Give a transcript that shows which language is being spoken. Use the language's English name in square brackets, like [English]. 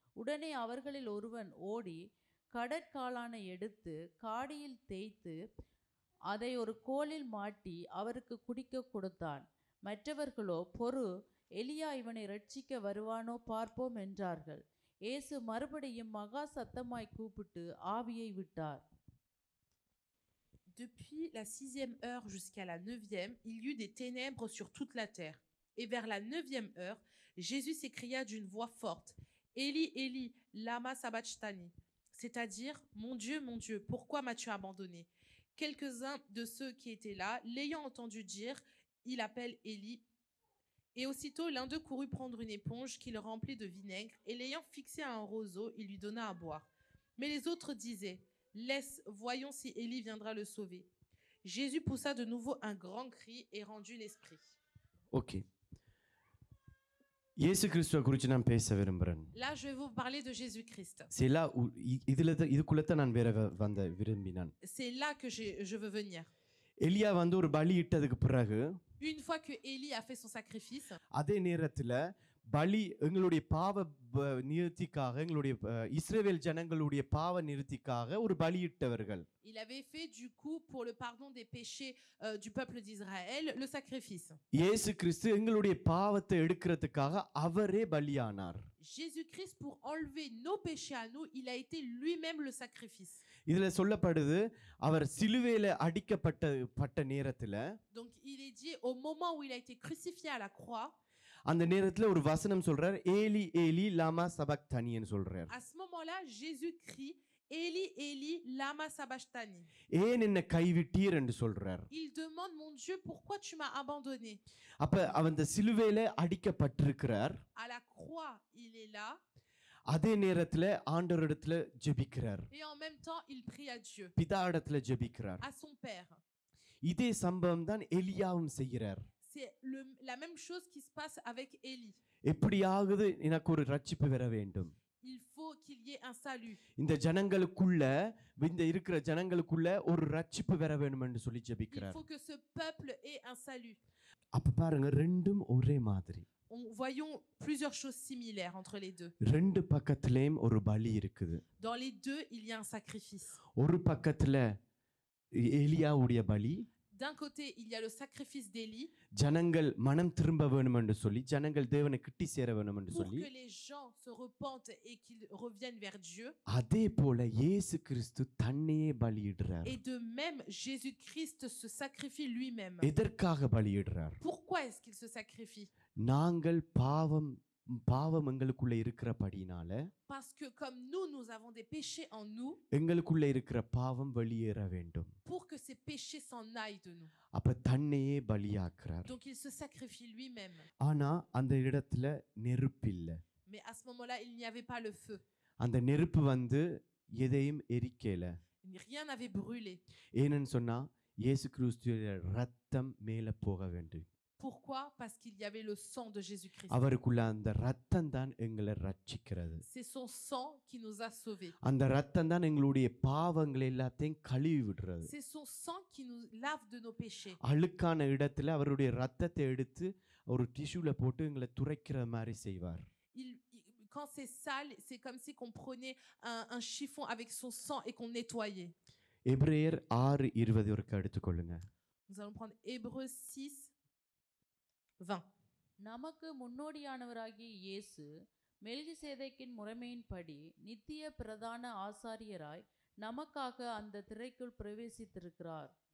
[Tamil] உடனே அவர்களில் ஒருவன் ஓடி கடற்காளானை எடுத்து காடியில் தேய்த்து அதை ஒரு கோலில் மாட்டி அவருக்கு குடிக்க கொடுத்தான். மற்றவர்களோ பொறு, எலியா இவனை ரட்சிக்க வருவானோ பார்ப்போம் என்றார்கள். இயேசு மறுபடியும் மகா சத்தமாய் கூப்பிட்டு ஆவியை விட்டார். [French] Depuis la 6e heure jusqu'à la 9e, il y eut des ténèbres sur toute la terre. Et vers la 9e heure, Jésus s'écria d'une voix forte, Élie, Élie, [Aramaic] lama sabachthani, [French] c'est-à-dire, mon Dieu, pourquoi m'as-tu abandonné? Quelques-uns de ceux qui étaient là, l'ayant entendu dire, il appelle Élie. Et aussitôt, l'un d'eux courut prendre une éponge qu'il remplit de vinaigre, et l'ayant fixée à un roseau, il lui donna à boire. Mais les autres disaient, laisse, voyons si Élie viendra le sauver. Jésus poussa de nouveau un grand cri et rendit l'esprit. [Tamil] Okay, இயேசு கிறிஸ்துவை குறித்து நான் பேச விரும்புகிறேன். [French] Là, je vais vous parler de Jésus-Christ. [Tamil] சில இதுக்குள்ளத்தான் நான் வேற வந்த விரும்பினான். [French] C'est là que je veux venir. [Tamil] எலியா வந்து ஒரு பலி இட்டதுக்கு பிறகு [French] Une fois que Élie a fait son sacrifice, [Tamil] அதே நேரத்துல பலி எங்களுடைய பாவ நிவர்த்திக்காக, எங்களுடைய இஸ்ரவேல் ஜனங்களுடைய பாவ நிவர்த்திக்காக ஒரு பலியிட்டவர்கள். [French] il avait fait du coup pour le pardon des péchés du peuple d'Israël le sacrifice. [Tamil] இயேசு கிறிஸ்து எங்களுடைய பாவத்தை எடுக்கிறதுக்காக அவரே பலியானார். [French] Jésus-Christ, pour enlever nos péchés à nous, il a été lui-même le sacrifice. [Tamil] இதுல சொல்லப்படுது அவர் சிலுவையில அடிக்கப்பட்ட நேரத்துல, [French] Donc il est dit au moment où il a été crucifié à la croix, [Tamil] அந்த நேரத்துல ஒரு வசனம் சொல்றார், ஏலி ஏலி லாமா சபக்தனின்னு சொல்றார். [French] à ce moment-là, Jésus crie, Élie, Élie, [Aramaic] lama sabachthani. [Tamil] ஏன் என்ன கைவிட்டீர் என்று சொல்றார். [French] Il demande, mon Dieu, pourquoi tu m'as abandonné? [Tamil] அப்ப அந்த சிலுவையில அடிக்கப்பட்டிருக்கிறார். [French] À la croix, il est là. [Tamil] அதே நேரத்துல ஆண்டவரிடத்துல ஜெபிக்கிறார். [French] Et en même temps, il prie à Dieu, [Tamil] பிதா இடத்துல ஜெபிக்கிறார். [French] à son Père. [Tamil] இதே சம்பவம் தான் எலியாவும் செய்கிறார். [French] C'est la même chose qui se passe avec Élie. [Tamil] எப்படியாவது எனக்கு ஒரு ரட்சிப்பு வர வேண்டும். [French] Il faut qu'il y ait un salut. [Tamil] இந்த ஜனங்களுக்குள்ள, இந்த இருக்கிற ஜனங்களுக்குள்ள ஒரு ரட்சிப்பு வர வேண்டும் என்று சொல்லி [French] Il [Tamil] ஜெபிக்கிறார். [French] faut que ce peuple ait un salut. [Tamil] அப்ப பாருங்க, ரெண்டும் ஒரே மாதிரி. [French] Voyons plusieurs choses similaires entre les deux. [Tamil] ரெண்டு பக்கத்திலேயும் ஒரு பலி இருக்குது. [French] Dans les deux, il y a un sacrifice. [Tamil] ஒரு பக்கத்துல எலியாவுடைய பலி, [French] D'un côté, il y a le sacrifice d'Élie [Tamil] ஜனங்கள் மனம் திரும்ப வேண்டும் என்று சொல்லி, ஜனங்கள் தேவனை கிட்டி சேர வேண்டும் என்று [French] pour [Tamil] சொல்லி, [French] que les gens se repentent et qu'ils reviennent vers Dieu. [Tamil] அதே போல இயேசு கிறிஸ்து தன்னையே பலியிடுறார். [French] Et de même, Jésus-Christ se sacrifie lui-même. [Tamil] எதற்காக பலியிடுறார்? [French] Pourquoi est-ce qu'il se sacrifie? [Tamil] நாங்கள் பாவம் எங்களுக்குள்ள இருக்கிறபடினால, [French] Parce que comme nous avons des péchés en nous, [Tamil] எங்களுக்குள்ள இருக்கிற பாவம் வெளியேற வேண்டும். [French] pour que ces péchés s'en aillent de nous. [Tamil] அப்ப தன்னையே பலியாக்குறார். [French] Donc il se sacrifie lui-même. [Tamil] ஆனா அந்த இடத்துல நெருப்பு இல்ல. [French] Mais à ce moment-là, il n'y avait pas le feu. [Tamil] அந்த நெருப்பு வந்து எதையும் எரிக்கல. [French] Rien n'avait brûlé. [Tamil] ஏன்னு சொன்னா இயேசு கிறிஸ்துவின் ரத்தம் மேல போக வேண்டும். [French] Pourquoi? Parce qu'il y avait le sang de Jésus-Christ. [Tamil] அவருக்குள்ள அந்த ரத்தம் தான் எங்களை ரட்சிக்கிறது. [French] C'est son sang qui nous a sauvés. [Tamil] அந்த ரத்தம் தான் எங்களுடைய பாவங்களை எல்லாத்தையும் கழுவி விடுறது. [French] C'est son sang qui nous lave de nos péchés. [Tamil] அழுக்கான இடத்துல அவருடைய ரத்தத்தை எடுத்து ஒரு டிஷ்யூல போட்டு எங்களை துரைக்கிற மாதிரி செய்வார். [French] Quand c'est sale, c'est comme si qu'on prenait un chiffon avec son sang et qu'on nettoyait. [Tamil] எபிரேயர் 6:20 வரைக்கும் எடுத்துக்கொள்ளுங்க. [French] Nous allons prendre Hébreux 6:20. [Tamil] நமக்கு முன்னோடியானவராகிய இயேசு மெல்கிசேதேக்கின் முறைமையின்படி நித்திய பிரதான ஆசாரியராய் நமக்காக அந்த திரைக்குள் பிரவேசித்திருக்கிறார்.